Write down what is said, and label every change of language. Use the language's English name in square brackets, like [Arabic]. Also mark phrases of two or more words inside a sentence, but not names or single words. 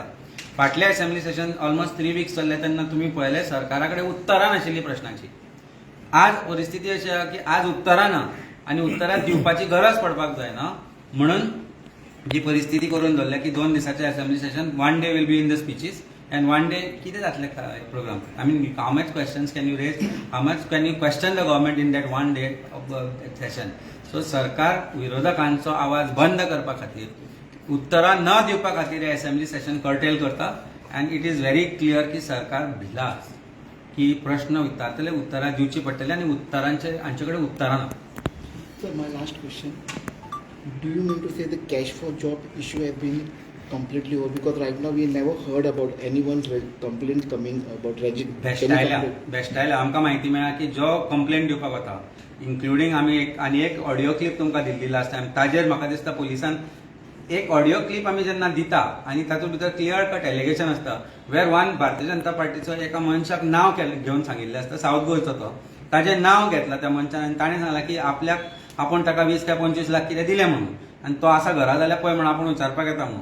[Konkani] फाटल्या [English] assembly session almost 3 weeks [Konkani] चल्ले तेन्ना तुमी पळयलें सरकारा कडेन उत्तरां नाशिल्लीं प्रश्नांची. आज परिस्थिती अशी आसा की आज उत्तरां ना आनी उत्तरां दिवपाची गरज पडपाक जायना म्हणून ही परिस्थिती करून दवरल्या की 2 दिसाचें [English] assembly session, 1 day will be in the speeches and 1 day [Konkani] कितें जातलें प्रोग्राम. [English] I mean how much questions can you raise, how much can you question the government in that 1 day of session. [Konkani] So सरकार विरोधकांचो आवाज बंद करपा खातीर उत्तरां न दिवपा खातीर हे एसेंब्ली सेशन कर्टेल करता. [English] and it is very clear [Konkani] की सरकार भिला की प्रश्न विचारतले उत्तरां दिवची पडटली आनी उत्तरांचे हांचे कडेन उत्तरां ना. [English] Sir, my last question. Do you mean to say the cash for job issue has been completely over? Because right now we never heard about anyone's complaint coming about [Konkani] बेश्टायल्या आमकां म्हायती मेळ्ळा की जो कंप्लेंट दिवपाक वता, इन्क्लुडींग आमी आनी एक [English] audio clip [Konkani] तुमकां दिल्ली [English] last time, [Konkani] ताजेर म्हाका दिसता पुलिसान एक [English] audio clip [Konkani] आमी जेन्ना दिता आनी तातूंत भितर [English] clear cut allegation [Konkani] आसता [English] where one [Konkani] भारतीय जनता पार्टीचो एका मनशाक नांव घेवन सांगिल्लें आसता, सावथ गोंयचो तो, ताजें नांव घेतलां त्या मनशान आनी ताणें सांगलां की आपल्याक आपूण ताका 20 काय 25 लाख कितें दिलें म्हणून आनी तो आसा घरा जाल्यार पळय म्हणून आपूण विचारपाक येता म्हणून.